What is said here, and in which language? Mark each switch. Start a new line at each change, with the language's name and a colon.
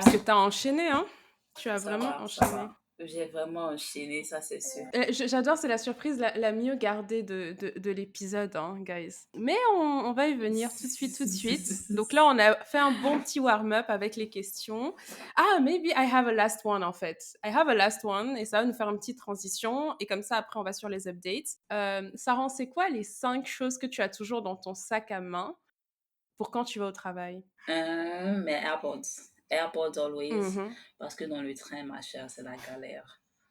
French: parce que tu as enchaîné, hein. Tu as ça vraiment va, ça enchaîné. va. J'ai vraiment enchaîné, ça c'est sûr. J'adore, c'est la surprise la mieux gardée de l'épisode, hein, guys. Mais on va y venir tout de suite, tout de suite. Donc là, on a fait un bon petit warm-up avec les questions.
English: Ah, maybe I have a last one,
French: en fait.
English: I have a last one,
French: et ça va nous faire une petite transition. Et comme ça, après, on va sur les updates. Sarah, c'est quoi les 5 choses que tu as toujours dans ton sac à main pour quand tu vas au travail?
English: Mais AirPods. AirPods always. Mhm.
French: Parce que dans le train, ma chère, c'est la galère.